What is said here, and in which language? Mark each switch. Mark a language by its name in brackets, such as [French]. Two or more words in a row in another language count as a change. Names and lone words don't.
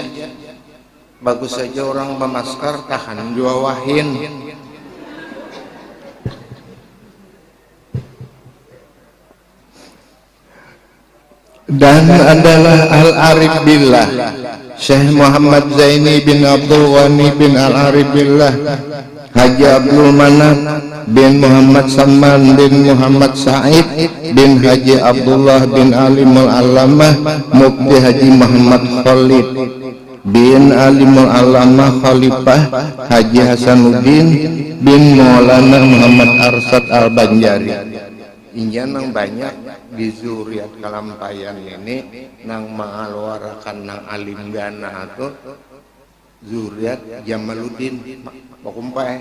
[Banjar] Bagus saja orang bermasker tahan jua wahin. Dan adalah Al-Arif Billah Syekh Muhammad Zaini bin Abdul Ghani bin Al-Arif Billah, Haji Abdul Manaf bin Muhammad Salman bin Muhammad Said bin Haji Abdullah bin Alimul Alamah Mufti Haji Muhammad Khalid bin Alimul Alamah Khalifah Haji Hasanuddin bin Maulana Muhammad Arsad Al-Banjari. Inja nang banyak di zuriat Kalampayan ini nang mengeluarkan nang alim gana atau zuriat Jamaluddin Pakumpai.